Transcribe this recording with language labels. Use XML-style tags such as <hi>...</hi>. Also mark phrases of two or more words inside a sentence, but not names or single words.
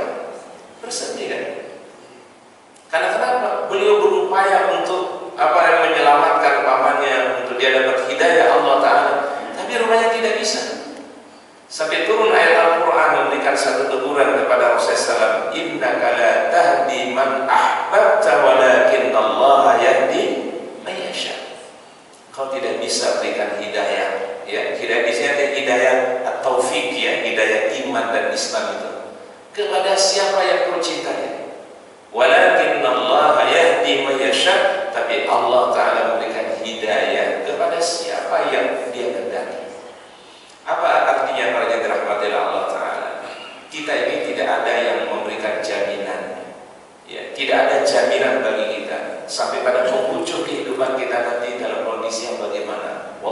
<id>Bersedih kan? Karena kenapa? Beliau berupaya untuk menyelamatkan pamannya, untuk dia dapat hidayah Allah Ta'ala, tapi rupanya tidak bisa. Sampai turun ayat Al-Quran memberikan satu teguran kepada Rasulullah SAW,</id> <ar>إنك لا تهدي من أحببت ولكن الله يهدي من يشاء.</ar> <id>Kau tidak bisa berikan hidayah, ya, hidayah di sini ada hidayah at-taufik, ya, hidayah iman dan Islam itu kepada siapa yang kau cintai.</id> <ar>ولكن الله يهدي من يشاء,</ar> <id>tapi Allah Ta'ala memberikan hidayah kepada siapa yang dia kehendaki. Apa artinya para yang dirahmati Allah Ta'ala? Kita ini tidak ada yang memberikan jaminan, ya, tidak ada jaminan bagi kita sampai pada penghujung kehidupan kita nanti dalam kondisi yang bagaimana.</id>